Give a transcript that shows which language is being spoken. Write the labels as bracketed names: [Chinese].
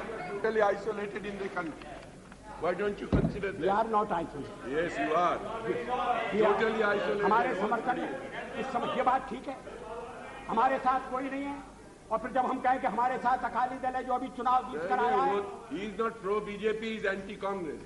[English] Totally isolated in the country. Why don't you consider that? We are not isolated. Yes, you are. Totally isolated. [Hindi] हमारे समर्थन में इस समय ये बात ठीक है, हमारे साथ कोई नहीं है। और फिर जब हम कहें कि हमारे साथ अकाली दल है जो अभी चुनाव जीत कर आया है, [English] He is not pro BJP, he is anti Congress.